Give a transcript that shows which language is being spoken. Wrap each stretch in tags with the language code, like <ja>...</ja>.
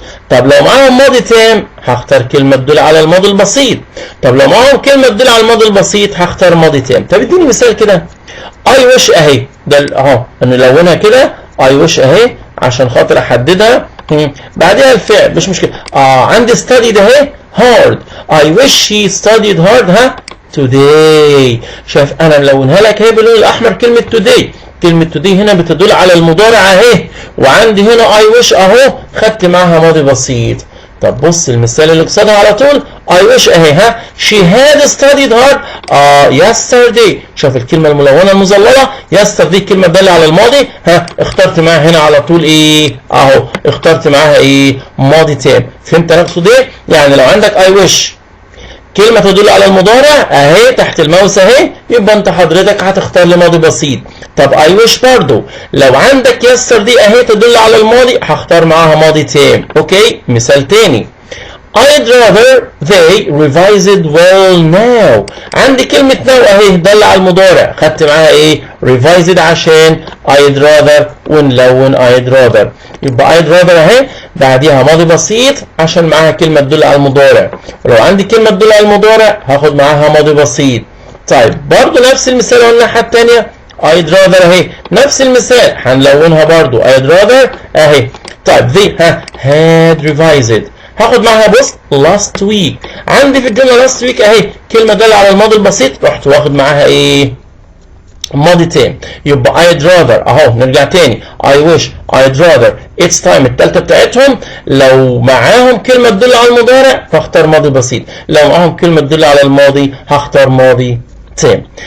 <ar>طب لو معاهم ماضي تام هختار كلمة تدل على الماضي البسيط. طب لو معاهم كلمة تدل على الماضي البسيط هختار ماضي تام. طب اديني مثال كده. I wish اهي، ده اهو نلونها كده I wish اهي عشان خاطر احددها. بعدها الفعل مش مشكلة. عندي study ده اهي hard.</ar> <en>I wish he studied hard today.</en> <ar>شايف انا ملونها لك اهي باللون الاحمر كلمة today. كلمة today هنا بتدل على المضارع اهي، وعندي هنا I wish اهو خدت معاها ماضي بسيط. طب بص المثال اللي قصادها على طول</ar> <en>I wish</en> <ar>اهي ها</ar> <en>she had studied hard yesterday.</en> <ar>شوف الكلمة الملونة المظللة yesterday الكلمة دالة على الماضي، ها اخترت معاها هنا على طول ايه اهو، اخترت معاها ايه ماضي تام. فهمت انا اقصد ايه؟ يعني لو عندك I wish كلمة تدل على المضارع اهي تحت الماوس اهي، يبقى انت حضرتك هتختار لي ماضي بسيط. طب I wish برضو لو عندك yesterday اهي تدل على الماضي هختار معاها ماضي تام. اوكي مثال تاني</ar> <en>I'd rather they revised well now.</en> <ar>عندي كلمة now اهي دل على المضارع، خدت معاها ايه revised عشان I'd rather ونلون I'd rather، يبقى I'd rather اهي بعديها ماضي بسيط عشان معاها كلمة تدل على المضارع. ولو عندي كلمة تدل على المضارع هاخد معاها ماضي بسيط. طيب برضو نفس المثال قلنا الناحية التانية I'd rather اهي نفس المثال هنلونها برضو I'd rather اهي. طيب</ar> <en>they had revised</en> <ar>هاخد معاها بص</ar> <en>last week.</en> <ar>عندي في الجمله last week اهي كلمه داله على الماضي البسيط، رحت واخد معاها ايه ماضي تام. يبقى I'd rather اهو نرجع تاني I wish I'd rather it's time التالتة بتاعتهم لو معاهم كلمه تدل على المضارع فاختار ماضي بسيط، لو معاهم كلمه تدل على الماضي هختار ماضي تام.</ar>